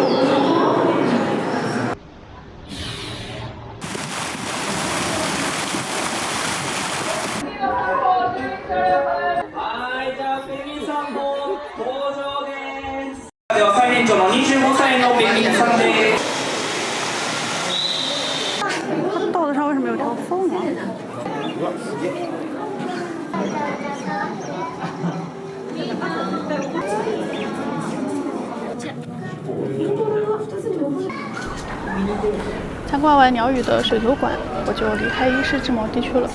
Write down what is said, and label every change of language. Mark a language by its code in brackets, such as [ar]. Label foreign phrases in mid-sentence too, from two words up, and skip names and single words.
[ja] では最年長の25歳のペンギンさんです。 [zh] 它的豆子上为什么有条缝啊？参观完鸟语的水族馆，我就离开伊势志摩地区了。